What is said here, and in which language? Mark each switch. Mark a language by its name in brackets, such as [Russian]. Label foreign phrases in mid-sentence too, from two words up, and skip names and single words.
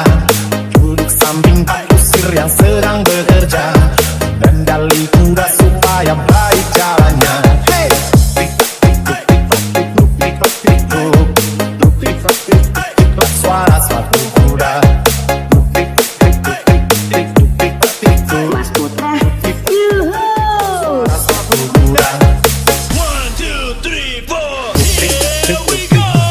[Indonesian] Duduk samping Pak Kusir yang sedang bekerja, kendali kuda supaya baik jalannya. Hey! Tik-tik-tik-tik-tik-tik-tik-tik-tik-tik-tik, suara sepatu kuda. Tik-tik-tik-tik-tik-tik-tik-tik-tik, MasPutra, yuhu. suara sepatu kuda. 1, 2, 3, 4, [English] here we go.